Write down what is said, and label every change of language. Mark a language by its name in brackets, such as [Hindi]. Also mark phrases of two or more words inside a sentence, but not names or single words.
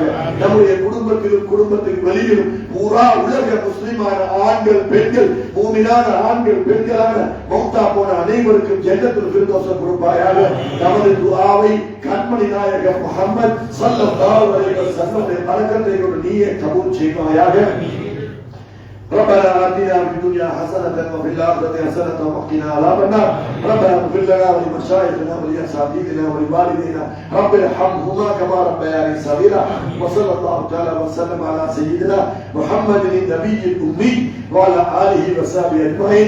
[Tamil] நம்முடைய குடும்பத்திலும் குடும்பத்திற்கு வெளியிலும் பூரா உலக முஸ்லிமான ஆண்கள் பெண்கள் மூமினான ஆண்கள் பெண்களான மௌத்தா போன அனைவருக்கும் [Arabic] جنة الفردوس [Tamil] கொடுப்பாயாக. நமது துஆவை கண்மணி நாயகம் முஹம்மது [Arabic] صلى الله عليه وسلم [Tamil] பரக்கத்தை கொண்டு நீயே கபூல் செய்வாயாக. [Arabic] ربنا آتنا في الدنيا حسنة وفي الآخرة حسنة وقنا عذاب النار. ربنا اغفر لنا ولمشايخنا ولأساتذتنا ولوالدينا رب ارحمهما كما ربياني صغيرا. وصلى الله تعالى وسلم على سيدنا محمد النبي الأمي وعلى آله وصحبه أجمعين.